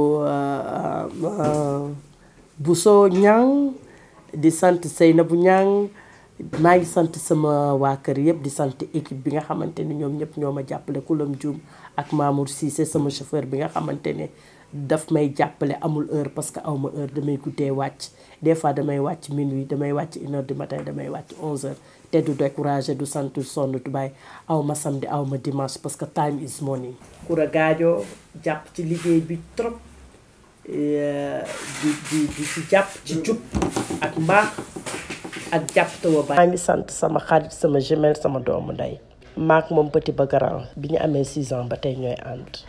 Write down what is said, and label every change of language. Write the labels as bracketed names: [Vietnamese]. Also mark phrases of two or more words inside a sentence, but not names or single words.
[Wolof] Bousso Niang di sant Seynabou Niang maa ngi sant sama waa kër yëpp di sant équipe bi nga xamante ne ñoom ñëpp ñoo ma jàppale Koulam Dioum ak Mamour Cissé sama chauffeur bi nga xamante ne daf may jàppale amul heure [French] parce que [Wolof] aw ma heure damay guddee wàcc [French] des fois [Wolof] damay wàcc minuit damay wàcc [French] 1h du matin [Wolof] damay wàcc 11h te du découragé du sant du sonn du bàyyi aw ma samedi aw ma dimanche [French] parce que [English] time is money. [Wolof] Koura Gadio jàpp ci liggéey bi trop di ci jàpp ci jub ak mbaax ak jàpp tawa ba. maa ngi sant sama xarit sama jumelle sama doomu ndey. maak moom petit ba grand bi ñu amee 6 ans ba tey ñooy ànd.